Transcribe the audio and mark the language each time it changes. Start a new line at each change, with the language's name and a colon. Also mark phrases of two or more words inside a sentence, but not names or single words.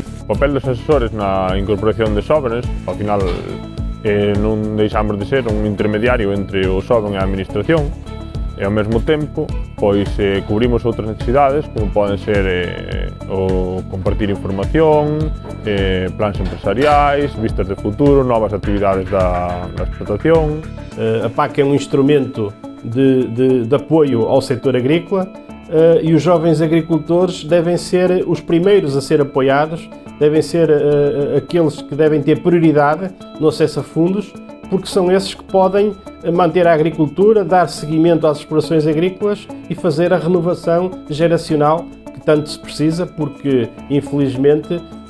Galician: O papel dos asesores na incorporación de xóvenes, ao final non deixamos de ser un intermediario entre o xoven e a administración, e ao mesmo tempo cubrimos outras necesidades, como poden ser o compartir información, plans empresariais, vistas de futuro, novas actividades da explotación.
Portuguese: A PAC é um instrumento de apoio ao setor agrícola e os jovens agricultores devem ser os primeiros a ser apoiados, devem ser aqueles que devem ter prioridade no acesso a fundos, porque são esses que podem manter a agricultura, dar seguimento às explorações agrícolas e fazer a renovação geracional que tanto se precisa, porque infelizmente